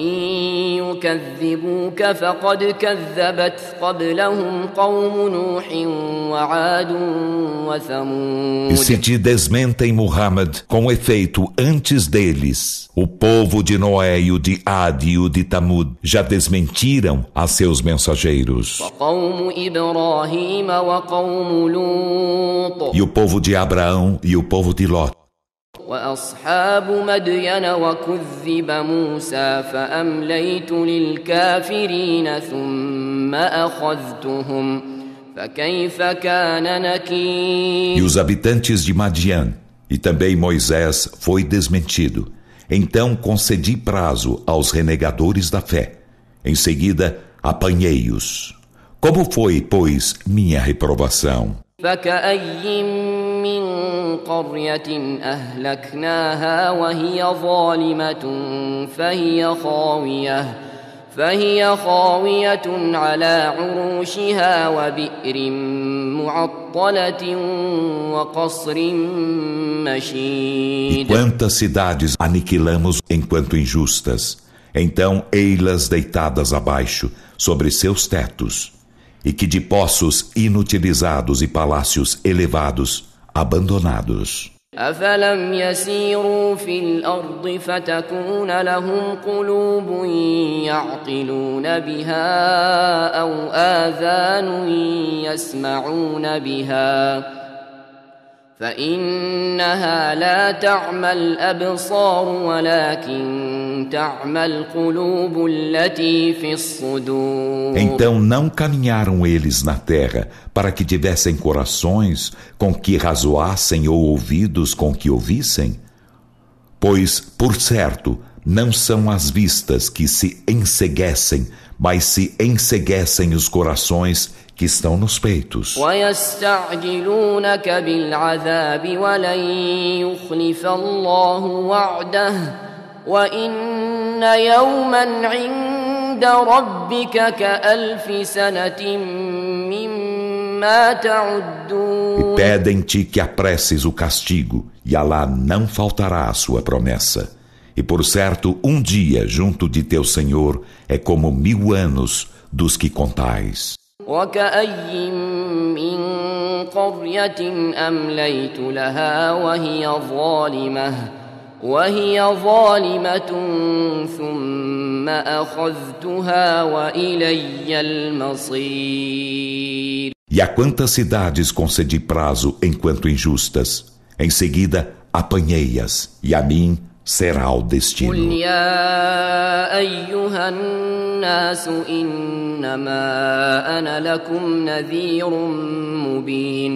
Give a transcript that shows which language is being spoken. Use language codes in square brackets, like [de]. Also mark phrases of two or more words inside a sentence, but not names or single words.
[pt] E se te desmentem, Muhammad, com efeito, antes deles, o povo de Noé e o de Ad e o de Tamud já desmentiram a seus mensageiros. E o povo de Abraão e o povo de Ló. [ar] وأصحاب مدين وكذب موسى فأمليت للكافرين ثم أخذتهم فكيف كان نكير. [pt] E os habitantes de Madian, e também Moisés foi desmentido. Então concedi prazo aos renegadores da fé. Em seguida, apanhei-os. Como foi, pois, minha reprovação? [ar] فكأي من قرية أهلكناها وهي ظالمة فهي خاوية على عروشها وبئر معطلة وقصر E مشيد. [pt] quantas cidades aniquilamos enquanto injustas? Então ei-las deitadas abaixo, sobre seus tetos, e que de poços inutilizados e palácios elevados, abandonados. [ar] أفلم يسيروا في الأرض فتكون لهم قلوب يعقلون بها أو آذان يسمعون بها فإنها لا تعمى الأبصار ولكن تعمى القلوب التي في الصدور. [pt] Então não caminharam eles na terra para que tivessem corações com que razoassem ou ouvidos com que ouvissem? Pois, por certo, não são as vistas que se enceguecem, mas se enceguecem os corações que estão nos peitos. [ar] ويستعجلونك بالعذاب ولن يخلف الله وعده وإن يوما عند ربك كألف سنة مما تعدون. [pt] E pedem-te que apresses o castigo, e Alá não faltará a sua promessa. E por certo, um dia junto de teu Senhor é como 1000 anos dos que contais. [ar] وكأي من قرية أمليت لها وهي ظالمة ثم أخذتها وإلي المصير. [pt] E a quantas cidades concedi prazo enquanto injustas? Em seguida, apanhei-as, e a mim será o قل destino. [ar] يا أيها الناس إنما أنا لكم نذير مبين.